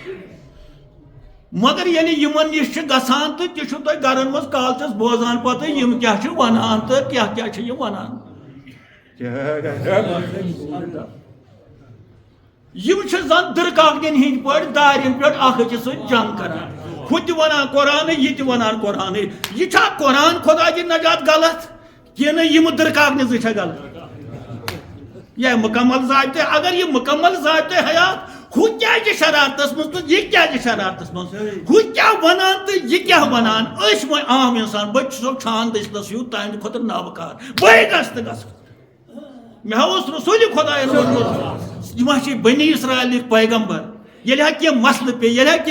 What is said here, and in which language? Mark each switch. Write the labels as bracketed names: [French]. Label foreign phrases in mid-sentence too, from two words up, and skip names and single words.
[Kashmiri] مگر ییٚلہِ یمن نش چھ گژھان تہٕ تہِ چھُو تُہۍ گرن منٛز کالچس بوزان پتہٕ یم کیٛاہ چھِ ونان تہٕ کیٛاہ کیٛاہ چھِ یم ونان یم چھِ زن درکاکنٮ۪ن ہٕنٛدۍ پٲٹھۍ دارٮ۪ن پٮ۪ٹھ اکھ أکِس سۭتۍ جنگ کران ہُہ تہِ ونان قرآنٕے یہِ تہِ ونان قرآنٕے یہِ چھا قرآن خۄدا دِیِن نجات غلط کِنہٕ یِم درکاکنہِ زٕ چھا غلط یہ مکمل ضابطہ اگر یہ [Urdu] مکمل ضابطہ حیات [Kashmiri] ہُہ کیٛازِ شرارتس منٛز تہٕ یہِ کیٛازِ شرارتس منٛز ہُہ کیٛاہ ونان تہٕ یہِ کیٛاہ ونان أسۍ وۄنۍ عام انسان بہٕ چھُسو چھان دٔسلس ہیوٗ تہنٛدِ خٲطرٕ نابکار بٕے گژھٕ تہٕ گژھٕ مےٚ ہا اوس رسوٗلِ خۄدایَن ووٚنمُت یِم ہا چھِ بنی اسرائیلٕکۍ پیغمبر ییٚلہِ ہا کینٛہہ مسلہٕ پیٚیہِ ییٚلہِ ہا